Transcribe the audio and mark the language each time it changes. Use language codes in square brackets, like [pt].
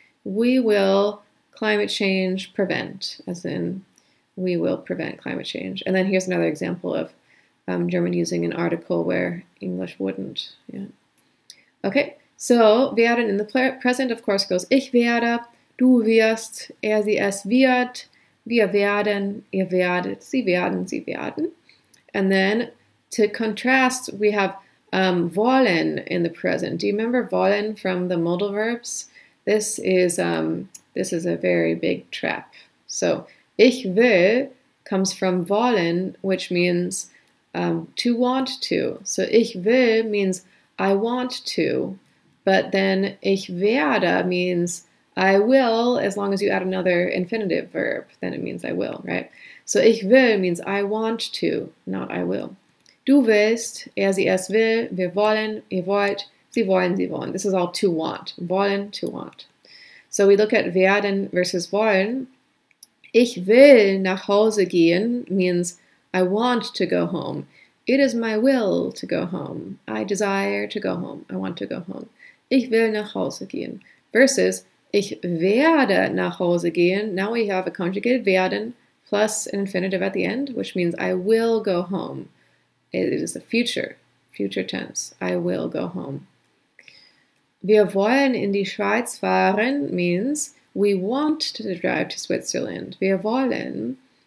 [en] We will climate change prevent, as in we will prevent climate change. And then here's another example of German using an article where English wouldn't. Yeah. Okay, so werden in the present, of course, goes [de] ich werde, du wirst, er, sie, es wird, wir werden, ihr werdet, sie werden. [en] And then to contrast, we have wollen in the present. Do you remember wollen from the modal verbs? This is a very big trap. So ich will comes from wollen, which means to want to. So [de] ich will [en] means I want to, but then [de] ich werde [en] means I will, as long as you add another infinitive verb, then it means I will, right? So ich will means I want to, not I will. [de] Du willst, er, sie, es will, wir wollen, ihr wollt, sie wollen, sie wollen. [en] This is all to want. Wollen, to want. So we look at werden versus wollen. [de] Ich will nach Hause gehen [en] means I want to go home. It is my will to go home. I desire to go home. I want to go home. [de] Ich will nach Hause gehen. Versus ich werde nach Hause gehen. [en] Now we have a conjugated werden plus an infinitive at the end, which means I will go home. It is the future tense. I will go home. [de] Wir wollen in die Schweiz fahren [en] means we want to drive to Switzerland. [de] Wir wollen.